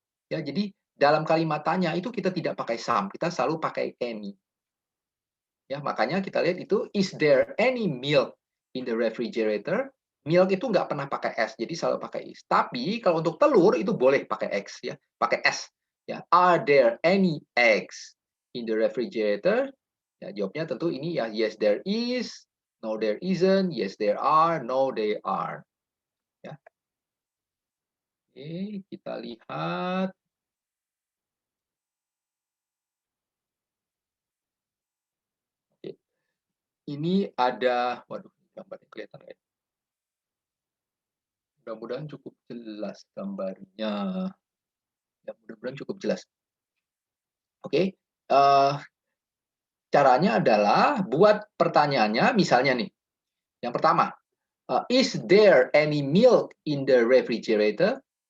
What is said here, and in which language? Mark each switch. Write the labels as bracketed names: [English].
[Indonesian] Ya, jadi dalam kalimat tanya itu kita tidak pakai some, kita selalu pakai any. Ya, makanya kita lihat itu [English] is there any milk in the refrigerator? [Indonesian] Milk itu nggak pernah pakai S, jadi selalu pakai is. Tapi kalau untuk telur itu boleh pakai X ya, pakai S. [English] Ya, are there any eggs in the refrigerator? [Indonesian] Ya, jawabnya tentu ini ya [English] yes there is, no there isn't, yes there are, no they are. Ya. [Indonesian] Oke, kita lihat. Oke. Ini ada, waduh, gambarnya kelihatan ya. Mudah-mudahan cukup jelas gambarnya. Ya, mudah-mudahan cukup jelas. Oke, caranya adalah buat pertanyaannya, misalnya nih. Yang pertama, [English] is there any milk in the refrigerator?